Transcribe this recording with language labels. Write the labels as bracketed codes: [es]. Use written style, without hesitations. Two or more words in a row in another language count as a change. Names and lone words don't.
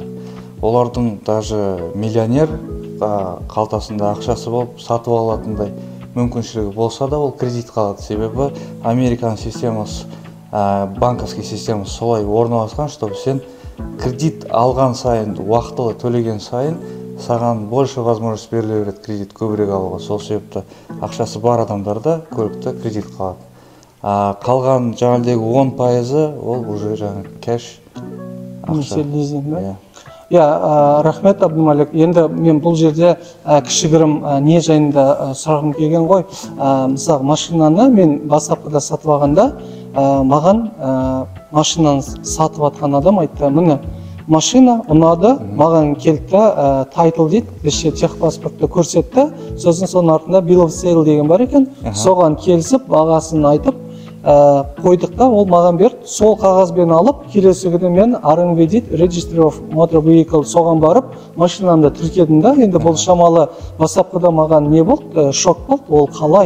[kk] Олардың даже миллионер қалтасында ақшасы болып сатып алатындай мүмкіншілігі болса да ол кредит қалады. Себебі Американың системасы, банковский системасы солай орналасқан, чтобы сен кредит алған сайын, уақытылы төлеген сайын саған [ru] больше возможность [kk] беріле береді кредит көбірек алуға. Сол себепті ақшасы бар адамдарда көлікті кредит қалады. Қалған жаңағыдегі 10% ол уже жаңағы кэш ақша. Рахмет, Абдумалик. Енді мен бұл жерде кішігірім не жайында сұрағым келген ғой. Мысалы, машинаны мен бастапқыда сатып алғанда, маған машинаны сатып атқан адам айтты, міне, машина ұнады, маған келді, тайтл дейді, бізде техпаспортты көрсетті, сосын соның артында [en] bill of sale [kk] деген бар екен, соған келісіп, бағасын айтып, қойдық та, ол маған берді. Сол қағазбен алып, келесі күні мен RMV дейді, [en] Registry of Motor Vehicle, [kk] соған барып, машинамды тіркедім да. Енді бұл шамалы бастапқыда маған не болды? Шок болды. Ол қалай?